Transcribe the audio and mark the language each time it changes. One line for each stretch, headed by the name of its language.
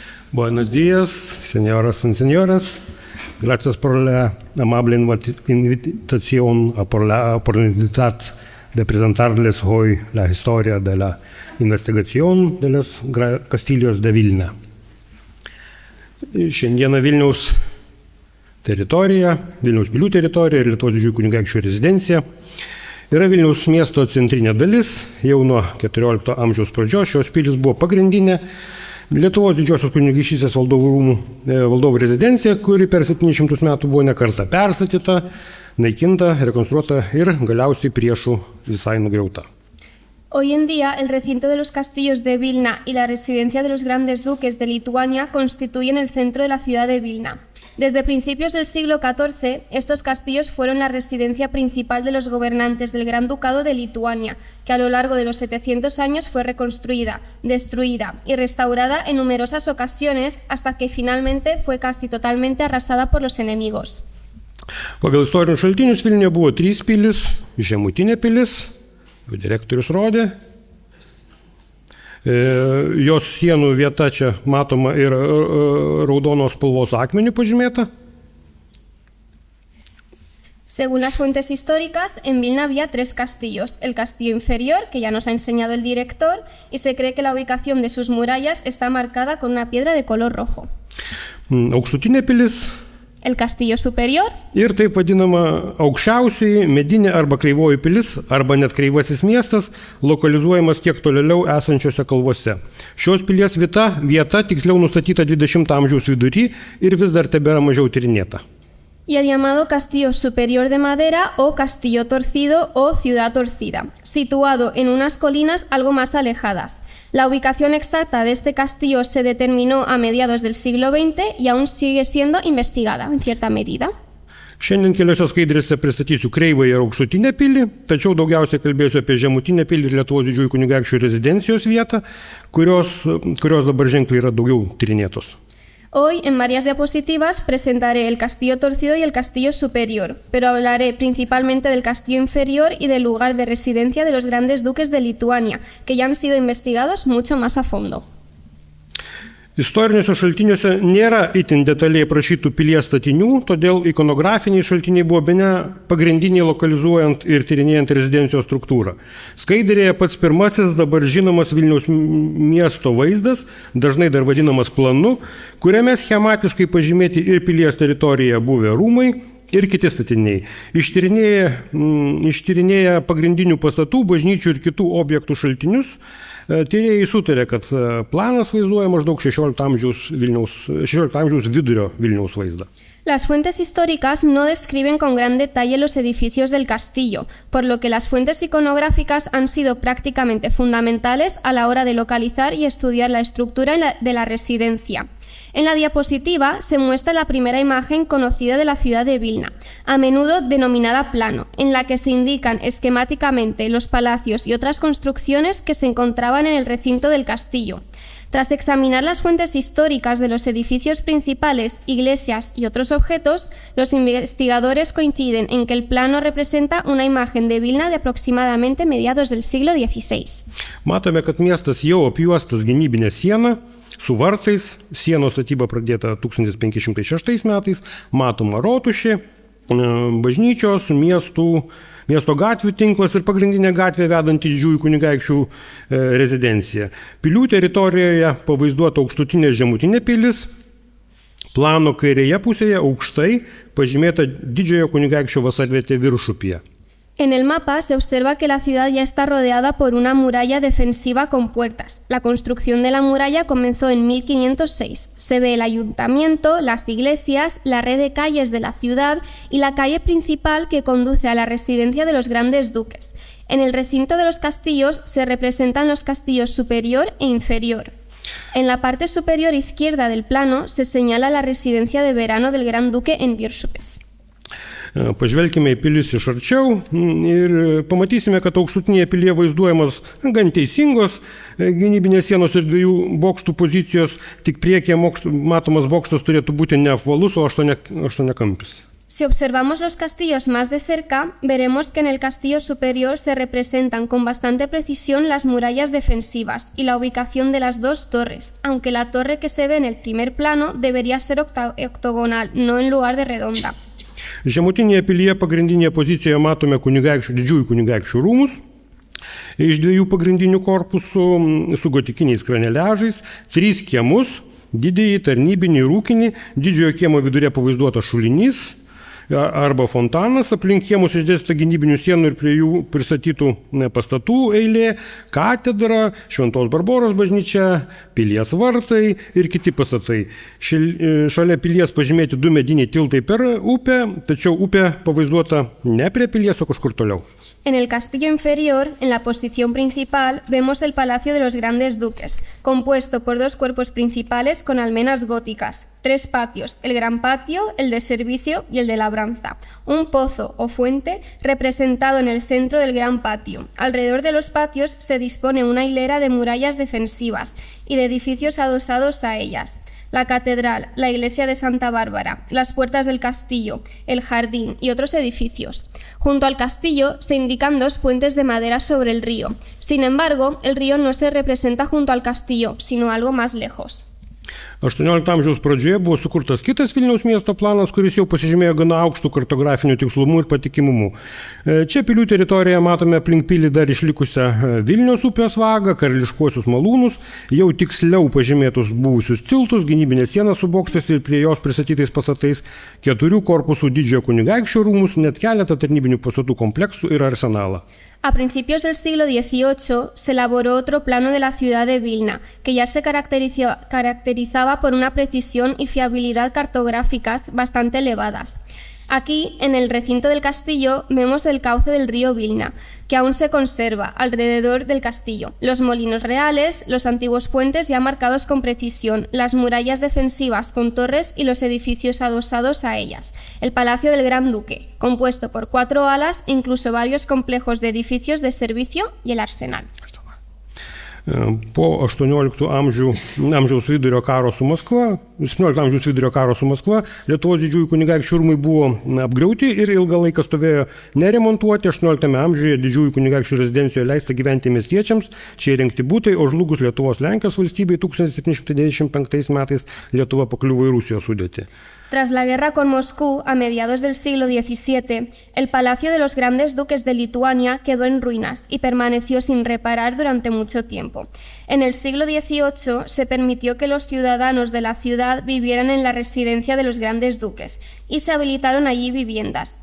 Spanish: Buenos días, señoras y señores. Gracias por la amable invitación, por la oportunidad de presentarles hoy la historia de la investigación de los castillos de Vilna.
Lithuanian: Šiandieną Vilniaus teritorija, Vilniaus pilių teritorija ir Lietuvos didžiųjų kunigaikščių rezidencija yra Vilniaus miesto centrinė dalis. Jau nuo XIV amžiaus pradžios šios pilis buvo pagrindinė Lietuvos didžiosios kunigaikštystės valdovų rezidencija, kuri per 700 metų buvo ne kartą perstatyta, naikinta, rekonstruota ir galiausiai priešų visai nugriauta.
Spanish: Hoy en día, el recinto de los castillos de Vilna y la residencia de los grandes duques de Lituania constituyen el centro de la ciudad de Vilna. Desde principios del siglo XIV, estos castillos fueron la residencia principal de los gobernantes del Gran Ducado de Lituania, que a lo largo de los 700 años fue reconstruida, destruida y restaurada en numerosas ocasiones hasta que finalmente fue casi totalmente arrasada por los enemigos.
Lithuanian: Pagal istorinius šaltinius Vilniuje buvo 3 pilis, žemutinė pilis, direktorius rodė. Jos sienų vieta čia matoma ir raudonos spalvos akmeniu pažymėta.
Spanish: Según las fuentes históricas, en Vilna había 3 castillos. El castillo inferior, que ya nos ha enseñado el director, y se cree que la ubicación de sus murallas está marcada con una piedra de color rojo.
Lithuanian: Aukštutinė pilis.
Spanish: El castillo superior.
Lithuanian: Ir taip vadinama aukščiausioji medinė arba kreivoji pilis, arba net kreivasis miestas, lokalizuojamas kiek tolėliau esančiose kalvose. Šios pilies vieta tiksliau nustatyta 20 amžiaus vidury ir vis dar tebėra mažiau tyrinėta.
Spanish: Y el llamado Castillo Superior de Madera o Castillo Torcido o Ciudad Torcida, situado en unas colinas algo más alejadas. La ubicación exacta de este castillo se determinó a mediados del siglo XX y aún sigue siendo investigada en cierta medida.
Lithuanian: Šiandien keliose skaidrėse pristatysiu kreivąją ir aukštutinę pilį, tačiau daugiausiai kalbėsiu apie žemutinę pilį ir Lietuvos didžiųjų kunigaikščių rezidencijos vietą, kurios dabar ženkliai yra daugiau tyrinėtos.
Spanish: Hoy, en varias diapositivas, presentaré el Castillo Torcido y el Castillo Superior, pero hablaré principalmente del Castillo Inferior y del lugar de residencia de los grandes duques de Lituania, que ya han sido investigados mucho más a fondo.
Lithuanian: Istoriniuose šaltiniuose nėra itin detaliai aprašytų pilies statinių, todėl ikonografiniai šaltiniai buvo bene pagrindiniai lokalizuojant ir tyrinėjant rezidencijos struktūrą. Skaidrėje pats pirmasis dabar žinomas Vilniaus miesto vaizdas, dažnai dar vadinamas planu, kuriame schematiškai pažymėti ir pilies teritorijoje buvę rūmai ir kiti statiniai. Ištyrinėję pagrindinių pastatų, bažnyčių ir kitų objektų šaltinius, Tyrėjai sutarė, kad planas vaizduoja maždaug 16 amžiaus vidurio Vilniaus vaizdą.
Spanish: Las fuentes históricas no describen con gran detalle los edificios del castillo, por lo que las fuentes iconográficas han sido prácticamente fundamentales a la hora de localizar y estudiar la estructura de la residencia. En la diapositiva se muestra la primera imagen conocida de la ciudad de Vilna, a menudo denominada plano, en la que se indican esquemáticamente los palacios y otras construcciones que se encontraban en el recinto del castillo. Tras examinar las fuentes históricas de los edificios principales, iglesias y otros objetos, los investigadores coinciden en que el plano representa una imagen de Vilna de aproximadamente mediados del siglo XVI.
Lithuanian: Matome, kad miestas jau apjuostas gynybinė siena su vartais, sienos statyba pradėta 1506 metais, matoma rotušė, bažnyčios, miesto gatvių tinklas ir pagrindinė gatvė vedanti didžiųjų kunigaikščių rezidenciją. Pilių teritorijoje pavaizduota aukštutinė ir žemutinė pilis, plano kairėje pusėje aukštai pažymėta didžiojo kunigaikščio vasarvietė viršupyje.
Spanish: En el mapa se observa que la ciudad ya está rodeada por una muralla defensiva con puertas. La construcción de la muralla comenzó en 1506. Se ve el ayuntamiento, las iglesias, la red de calles de la ciudad y la calle principal que conduce a la residencia de los grandes duques. En el recinto de los castillos se representan los castillos superior e inferior. En la parte superior izquierda del plano se señala la residencia de verano del gran duque en Viršupės.
Lithuanian: Pažvelkime į pilis iš arčiau ir pamatysime, kad aukštutinėje pilyje vaizduojamos gan teisingos gynybinės sienos ir dviejų bokštų pozicijos, tik priekyje matomas bokštas turėtų būti ne apvalus, o aštuoniakampis.
Spanish: Si observamos los castillos más de cerca, veremos que en el castillo superior se representan con bastante precisión las murallas defensivas y la ubicación de las dos torres, aunque la torre que se ve en el primer plano debería ser octogonal, no en lugar de redonda.
Lithuanian: Žemutinėje pilyje pagrindinėje pozicijoje matome didžiųjų kunigaikščių rūmus iš dviejų pagrindinių korpusų su gotikiniais kraneliažais, 3 kiemus, didįjį, tarnybinį ir ūkinį, didžiojo kiemo vidurė pavaizduotas šulinys arba fontanas, aplink kiemus išdėstyta gynybinių sienų ir prie jų pristatytų pastatų eilė, katedra, Šventos Barboros bažnyčia, pilies vartai ir kiti pastatai. Šalia pilies pažymėti 2 mediniai tiltai per upę, tačiau upė pavaizduota ne prie pilies, o kažkur toliau.
Spanish: En el castillo inferior, en la posición principal, vemos el Palacio de los Grandes Duques, compuesto por 2 cuerpos principales con almenas góticas, 3 patios, el gran patio, el de servicio y el de labranza, un pozo o fuente representado en el centro del gran patio. Alrededor de los patios se dispone una hilera de murallas defensivas y de edificios adosados a ellas. La catedral, la iglesia de Santa Bárbara, las puertas del castillo, el jardín y otros edificios. Junto al castillo se indican 2 puentes de madera sobre el río. Sin embargo, el río no se representa junto al castillo, sino algo más lejos.
Lithuanian: 18 amžiaus pradžioje buvo sukurtas kitas Vilniaus miesto planas, kuris jau pasižymėjo gana aukštų kartografinių tikslumų ir patikimumu. Čia pilių teritorijoje matome aplink pilį dar išlikusią Vilniaus upės vagą, karališkuosius malūnus, jau tiksliau pažymėtus buvusius tiltus, gynybinės sienas su bokštais ir prie jos pristatytais pastatais, 4 korpusų didžiojo kunigaikščio rūmus, net keletą tarnybinių pastatų kompleksų ir arsenalą.
Spanish: A principios del siglo XVIII se elaboró otro plano de la ciudad de Vilna, que ya se caracterizaba por una precisión y fiabilidad cartográficas bastante elevadas. Aquí, en el recinto del castillo, vemos el cauce del río Vilna, que aún se conserva alrededor del castillo, los molinos reales, los antiguos puentes ya marcados con precisión, las murallas defensivas con torres y los edificios adosados a ellas, el Palacio del Gran Duque, compuesto por 4 alas e incluso varios complejos de edificios de servicio y el arsenal.
Lithuanian: Po 18 amžiaus vidurio karo su Maskva, 17 amžiaus vidurio karo su Maskva, Lietuvos didžiųjų kunigaikščių rūmai buvo apgriauti ir ilgą laiką stovėjo neremontuoti. 18 amžiuje didžiųjų kunigaikščių rezidencijoje leista gyventi miestiečiams, čia įrengti būtai, o žlugus Lietuvos Lenkijos valstybei 1795 metais Lietuva pakliuvo į Rusijos sudėtį.
Spanish: Tras la guerra con Moscú, a mediados del siglo XVII, el Palacio de los Grandes Duques de Lituania quedó en ruinas y permaneció sin reparar durante mucho tiempo. En el siglo XVIII se permitió que los ciudadanos de la ciudad vivieran en la residencia de los grandes duques y se habilitaron allí viviendas.